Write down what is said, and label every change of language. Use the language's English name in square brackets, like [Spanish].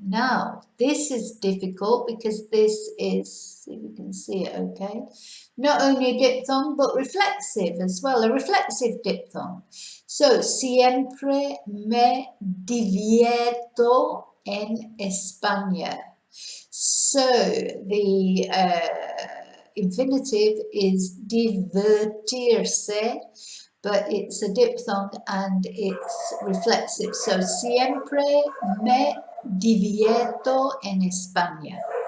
[English] Now, this is difficult because this is, see if you can see it okay, not only a diphthong but reflexive as well, a reflexive diphthong. [Spanish] So, siempre me divierto en España. [English] So, the infinitive is divertirse, but it's a diphthong and it's reflexive. [Spanish] So, siempre me divierto en España.